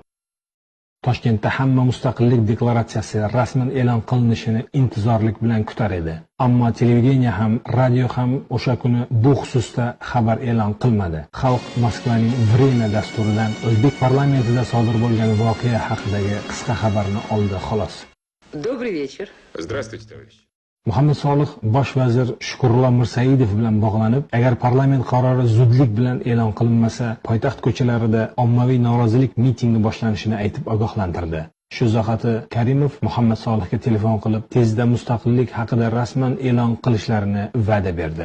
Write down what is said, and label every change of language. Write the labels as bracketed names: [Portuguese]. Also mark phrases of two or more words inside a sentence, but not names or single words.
[Uzbek] Toshkentda hamma mustaqillik deklaratsiyasi rasman e'lon qilinishini intizorlik bilan kutar edi. Ammo televideniya ham, radio ham o'sha kuni bu xususda xabar e'lon qilmadi. Xalq Moskvaning Vremya dasturidan o'zbek parlamentida sodir bo'lgan voqea haqidagi qisqa xabarni oldi xolos. [Russian] Добрый вечер. Здравствуйте, товарищ. [Uzbek] Muhammad Solih bosh vazir Shukurullo Mirsaidov bilan bog'lanib, agar parlament qarori zudlik bilan e'lon qilinmasa, poytaxt ko'chalarida ommaviy norozilik mitingi boshlanishini aytib ogohlantirdi. Shu zahoti Karimov Muhammad Solihga telefon qilib, tezda mustaqillik haqida rasman e'lon qilishlarini va'da berdi.